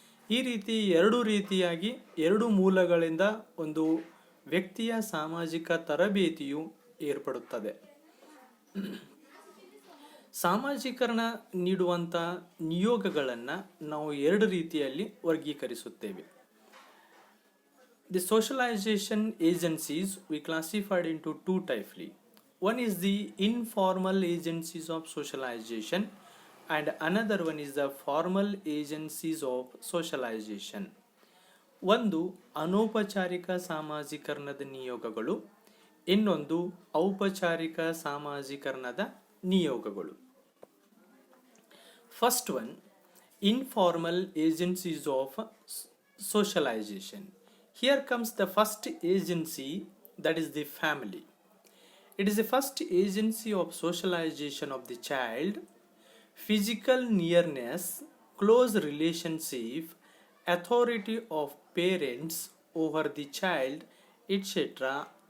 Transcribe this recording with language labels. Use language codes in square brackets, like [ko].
[kn] ಈ ರೀತಿ ಎರಡು ರೀತಿಯಾಗಿ ಎರಡು ಮೂಲಗಳಿಂದ ಒಂದು ವ್ಯಕ್ತಿಯ ಸಾಮಾಜಿಕ ತರಬೇತಿಯು ಏರ್ಪಡುತ್ತದೆ. ಸಾಮಾಜೀಕರಣ ನೀಡುವಂಥ ನಿಯೋಗಗಳನ್ನು ನಾವು ಎರಡು ರೀತಿಯಲ್ಲಿ ವರ್ಗೀಕರಿಸುತ್ತೇವೆ. [en] The socialization agencies we classified into two types. One is the informal agencies of socialization and another one is the formal agencies of socialization. [kn] ಒಂದು ಅನೌಪಚಾರಿಕ ಸಾಮಾಜೀಕರಣದ ನಿಯೋಗಗಳು, ಇನ್ನೊಂದು ಔಪಚಾರಿಕ ಸಾಮಾಜೀಕರಣದ ನಿಯೋಗಗಳು. [en] First one, informal agencies of socialization. Here comes the first agency, that is the family. It is the first agency of socialization of the child. Physical nearness, close relationship, authority of parents over the child, etc.